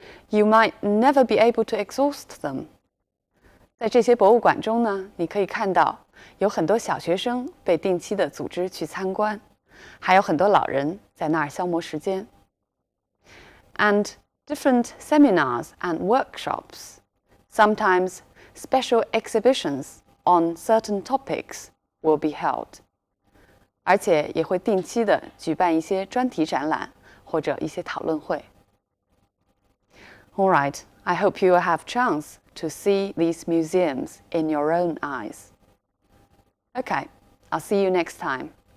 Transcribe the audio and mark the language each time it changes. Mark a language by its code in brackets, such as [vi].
[en] You might never be able to exhaust them. [zh] 在这些博物馆中呢，你可以看到有很多小学生被定期的组织去参观，还有很多老人在那儿消磨时间。 [en] And different seminars and workshops, sometimes special exhibitions on certain topics will be held. [zh] 而且也会定期的举办一些专题展览或者一些讨论会。 [en] All right, I hope you will have chance to see these museums in your own eyes. Okay, I'll see you next time.